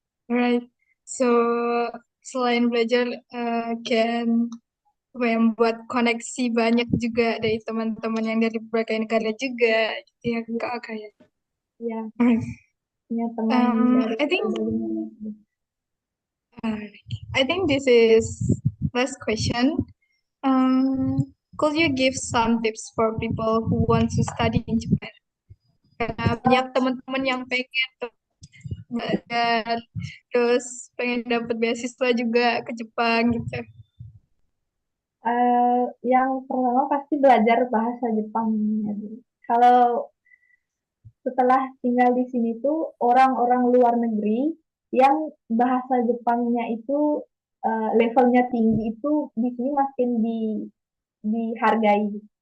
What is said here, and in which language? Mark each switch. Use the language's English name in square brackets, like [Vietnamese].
[English] Right. [Indonesian] So selain belajar can apa ya, membuat koneksi banyak juga dari teman-teman yang dari berbagai negara juga gitu ya Kak Aka ya. Ya, [English] Alright. [Indonesian] punya teman dari [English] I think [Indonesian] berbagai negara. [English] uh, I think this is last question. Could you give some tips for people who want to study in Japan? [Indonesian] Karena banyak teman-teman yang pengen belajar, terus pengen dapat beasiswa juga ke Jepang gitu. Yang pertama pasti belajar bahasa Jepang ya, dulu. Kalau setelah tinggal di sini tuh orang-orang luar negeri yang bahasa Jepangnya itu levelnya tinggi itu di sini makin dihargai.